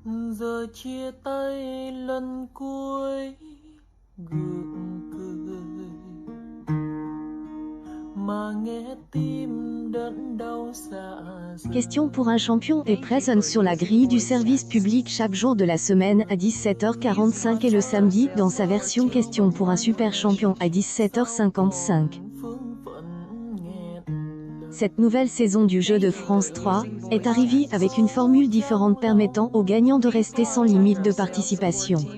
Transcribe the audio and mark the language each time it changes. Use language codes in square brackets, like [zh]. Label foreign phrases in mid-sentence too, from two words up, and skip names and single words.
[vi] Giờ chia tay lần cuối gượng cười mà nghe tim đớn đau dạ dày. [fr] Question pour un champion est présente sur la grille du service public chaque jour de la semaine à 17h45 et le samedi dans sa version Question pour un super champion à 17h55. Cette nouvelle saison du jeu de France 3 est arrivée avec une formule différente permettant aux gagnants de rester sans limite de participation.